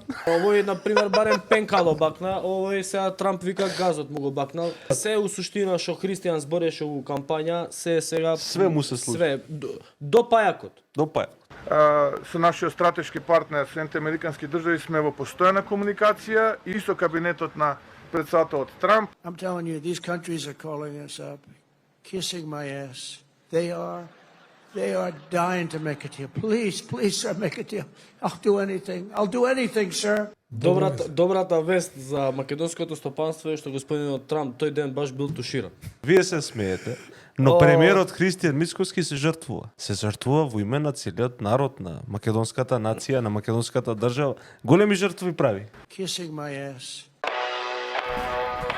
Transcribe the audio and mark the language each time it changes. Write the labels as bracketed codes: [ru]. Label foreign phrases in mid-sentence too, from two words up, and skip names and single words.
[mk] Овој на пример барем пенкало бакна, овој сега Трамп вика газот му го бакнал. Се у суштина што Христијан збореше у кампања, се сега све му се случи. Све до пајакот. Со нашиот стратешки партнер Соединените Американски држави сме во постојана комуникација и со кабинетот на председателот Трамп. [en] I'm telling you, these countries are calling us up, kissing my ass. They are dying to make a deal. Please, sir, make a deal. I'll do anything, sir. [mk] Добрата вест за македонското стопанство е што господинот Трамп тој ден баш бил туширан. Вие се смеете, но премиерот Христијан Мицкоски се жртвува. Се жртвува во име на целиот народ, на македонската нација, на македонската држава. Големи жртви прави. [en] Kissing my ass.